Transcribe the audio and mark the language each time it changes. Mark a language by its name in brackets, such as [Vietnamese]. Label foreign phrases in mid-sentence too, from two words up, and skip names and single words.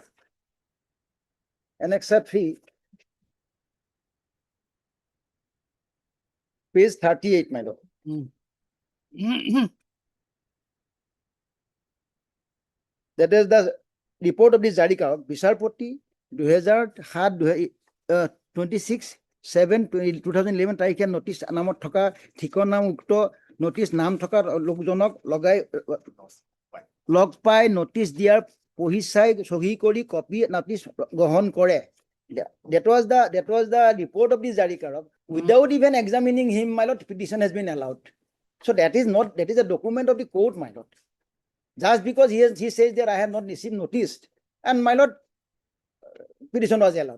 [English] Annexure 3, page 38, my lord. That is the report of the Jarika, [Assamese] Bisharpoti, 2026/7/2011 তাৰিখে notice নামত থকা ঠিকনা উক্ত notice নাম থকা লোকজনক লগ পাই notice দিয়াৰ পঢ়ি চাই সহি কৰি [English] copy notice [Assamese] গ্ৰহণ কৰে. [English] That was the report of the Jarika. Without even examining him, my lord, petition has been allowed. So that is a document of the court, my lord. Just because he says that I have not received notice, and my lord, petition was allowed.